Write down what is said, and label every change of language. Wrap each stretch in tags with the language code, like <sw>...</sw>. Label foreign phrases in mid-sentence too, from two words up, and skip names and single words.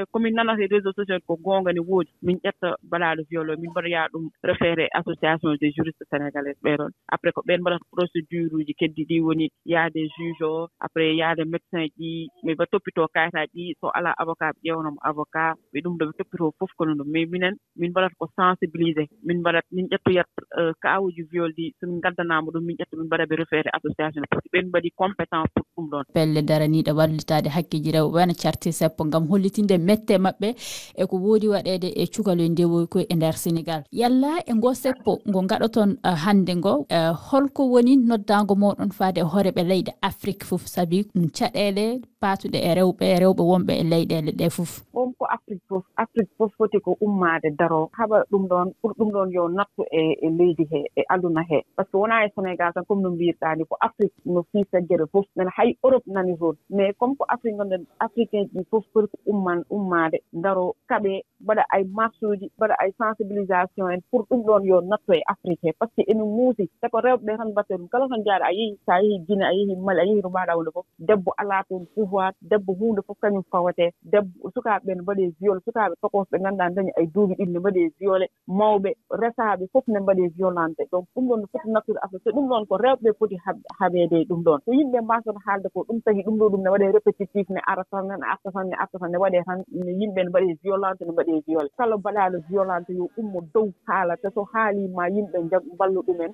<ff>komin nanata e</ff> <fr>réseau sociaux</fr> <ff>ko goonga ne woodi min ƴetta mbaɗaɗo viol o min mbaɗoya ɗum</ff> <fr>référé association des juristes sénégalaises</fr> <ff>ɓeɗon après ko ɓen mbaɗata procédure uji keddi ɗi woni yaade juge o après yaade médecin ji mais ɓe toppito kayitaji so ala avocat ɓe ƴewnamo avocat ɓe ɗum ɗo ɓe toppito fof kono ɗum mais minen min mbaɗata ko sensibilisé min ƴettoyat kawuji viol ɗi somin gaddanama ɗum min ƴetta min mbaɗaɓe</ff> <fr>référé association par ce que</fr> <ff>ɓen mbaɗi</ff> <fr>compétent pour</fr> <ff>ɗum ɗon pelle daraniɗo wallitade hakkiji rewɓe wana carti seppo gam hollitinde mette mabɓe e ko woodi waɗede e cukaloye ndewoy koye e nder Sénégal yalla e ngo seppo ngo gaɗoton hande ngo holko woni noddago moɗon faade e hooreɓe leyɗe Afrique fof saabi ɗum caɗele patuɗe e rewɓe wonɓe e leyɗele ɗe fof ɗum ko Afrique fof foti ko ummade daro haɓa ɗum ɗon pour ɗum ɗon yo nattu e leydi he e aduna he</ff> <fr>par ce que</fr> <ff>wona e Sénégal tan comme no mbirɗani ko Afrique no fiisa gueɗe fof nana hay Europe nani toon</ff> <fr>mais comme</fr> <ff>ko Afrique gonɗen africain ji fof foti ko ummade daro kaɓe mbaɗa ay marche uji mbaɗa ay</ff> <fr>sensibilisation en pour</fr> <ff>ɗum ɗon yo nattu e Afrique he</ff> <fr>par ce que</fr> <ff>ene muusi te ko rewɓe tan mbatte ɗum kala tan jaaɗa a yeehi sa yeehi Guinée a yeehi Mali a yeehi to mbaɗa hunde fof debbo ala toon pouvoir debbo hunde fof kañum fawate debbo sukaɓe ne mbaɗe viol sukaɓe tokoɓe ɓe ganduɗa dañi ay duuɓi ɗiɗi ne mbaɗe violé mawɓe resaɓe fof ne mbaɗe violente donc ɗum ɗon no foti nattude Afrique so ɗum ɗon ko rewɓe foti haɓede ɗum ɗon so yimɓe mbasata haalde ko ɗum tagi ɗum ɗo ɗum ne waɗe répétitif ne ara tan ne arta tan ne waɗe tan yimɓe ne mbaɗe violente ne mbaɗe violé kala mbaɗaɗo violente yo ummo dow haala te so haalima yimɓe ballu ɗumen</ff>